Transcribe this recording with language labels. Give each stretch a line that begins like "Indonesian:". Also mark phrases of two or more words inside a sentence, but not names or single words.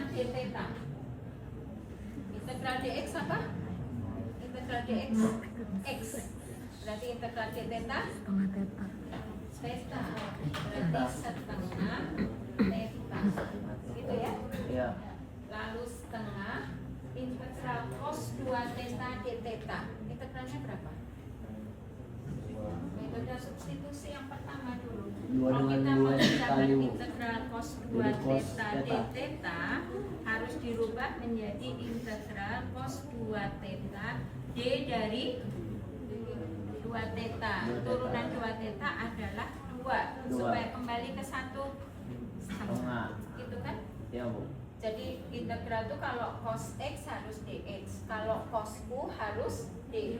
Indonesian: Setengah d theta. Integral dx apa? Integral dx x. Berarti integral d theta setengah teta. theta. Berarti setengah theta. Gitu ya. Iya. Lalu setengah integral cos 2 theta d theta. Integralnya berapa? Metode substitusi yang pertama dulu. Dua Kalau dengan kita dua mengerjakan dikali integral cos 2 jadi cos theta d theta. theta harus dirubah menjadi integral cos 2 theta d dari 2 theta. Turunan 2 theta adalah 2 Dua. supaya kembali ke 1 setengah. Setengah. Gitu kan? Iya, Bu. Jadi integral itu kalau cos x harus dx, kalau cos u harus du.